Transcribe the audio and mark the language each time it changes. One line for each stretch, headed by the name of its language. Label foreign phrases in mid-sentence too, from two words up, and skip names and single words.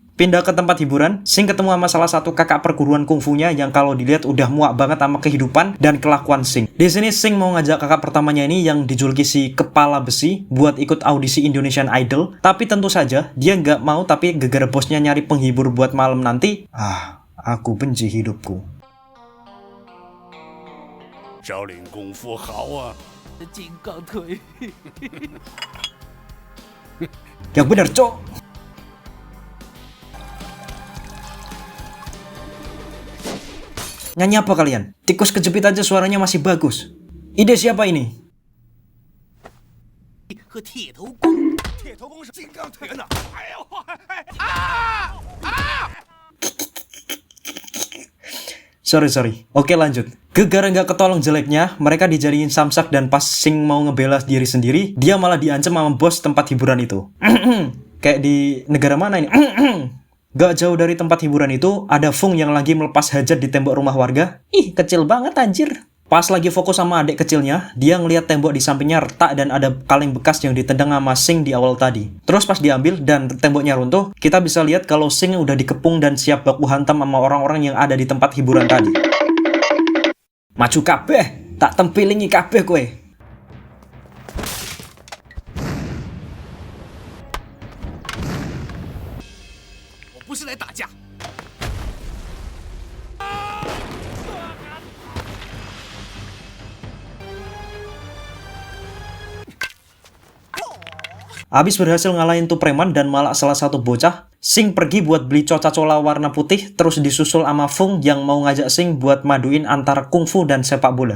Indonesian: Pindah ke tempat hiburan, Sing ketemu sama salah satu kakak perguruan kungfunya yang kalau dilihat udah muak banget sama kehidupan dan kelakuan Sing. Di sini Sing mau ngajak kakak pertamanya ini yang dijuluki si kepala besi buat ikut audisi Indonesian Idol, tapi tentu saja dia nggak mau, tapi gara-gara bosnya nyari penghibur buat malam nanti. Aku benci hidupku.
Chinese: 少林功夫好啊！金刚腿。
Indonesian: Yang benar, cok. Nyanyi apa kalian? Tikus kejepit aja suaranya masih bagus. Ide siapa ini?
Chinese: 和铁头功，铁头功是金刚腿呢！哎呦，
Indonesian: Sorry. Oke, lanjut. Gara-gara nggak ketolong jeleknya, mereka dijadiin samsak dan pas Sing mau ngebela diri sendiri, dia malah diancam sama bos tempat hiburan itu. Kayak di negara mana ini? Gak jauh dari tempat hiburan itu, ada Fung yang lagi melepas hajat di tembok rumah warga. Ih, kecil banget anjir. Pas lagi fokus sama adik kecilnya, dia ngeliat tembok di sampingnya retak dan ada kaleng bekas yang ditendang sama Sing di awal tadi. Terus pas diambil dan temboknya runtuh, kita bisa lihat kalau Sing udah dikepung dan siap baku hantam sama orang-orang yang ada di tempat hiburan tadi.
Javanese: Maju kabeh, tak tempilingi kabeh kowe.
Chinese: 我不是来打架。
Indonesian: Abis berhasil ngalahin tuh preman dan malah salah satu bocah, Sing pergi buat beli Coca-Cola warna putih, terus disusul sama Fung yang mau ngajak Sing buat maduin antara kungfu dan sepak bola.